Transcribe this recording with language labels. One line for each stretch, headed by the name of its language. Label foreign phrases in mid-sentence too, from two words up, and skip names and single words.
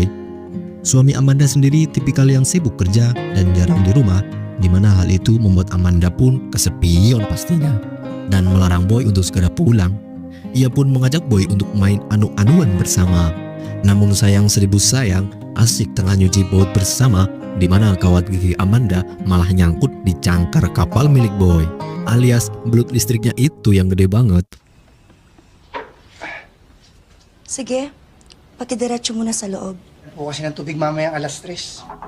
Indonesian: Suami Amanda sendiri tipikal yang sibuk kerja dan jarang di rumah, di mana hal itu membuat Amanda pun kesepian pastinya, dan melarang Boy untuk segera pulang. Ia pun mengajak Boy untuk main anu-anuan bersama. Namun sayang seribu sayang, asik tengah nyuci baut bersama, di mana kawat gigi Amanda malah nyangkut di cangkar kapal milik Boy, alias belut listriknya itu yang gede banget.
Filipino: Sige, pakidiretso muna sa loob. Po kasi ng tubig mamayang alas 3.